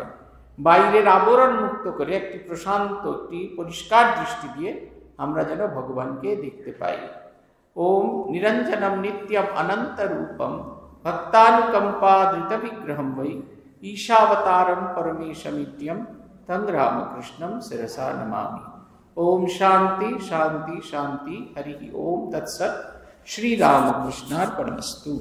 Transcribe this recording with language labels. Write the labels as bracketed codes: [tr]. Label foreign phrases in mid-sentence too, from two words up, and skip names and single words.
[bn] বাইরের আবরণ মুক্ত করে একটি প্রশান্ত, একটি পরিষ্কার দৃষ্টি দিয়ে আমরা যেন ভগবানকে দেখতে পাই। [sa] ওম নিরঞ্জনম নিত্যম অনন্ত রূপম ভক্তানুকম্পা ধৃত বিগ্রহম বৈ ঈশাবতারম পরমেশমিত্যম তং রামকৃষ্ণম শিরসা নমামি। ओम शांति शांति शांति। हरि ओम तत्सत्। श्री रामकृष्णार्पणमस्तु।